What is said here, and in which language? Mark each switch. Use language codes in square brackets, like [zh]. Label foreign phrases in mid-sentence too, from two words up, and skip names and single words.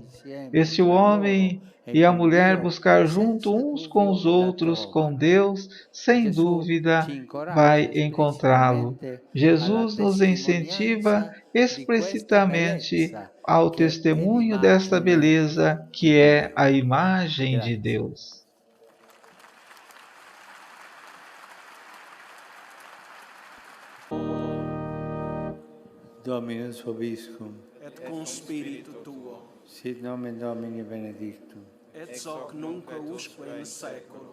[pt] E se o homem e a mulher buscar junto uns com os outros, com Deus, sem dúvida vai encontrá-lo. Jesus nos incentiva explicitamente ao testemunho desta beleza que é a imagem de Deus. [la] Dominus vobiscum, et cum spiritu tuo, sit nomen Domini benedictum, et hoc nunc usque in seculum,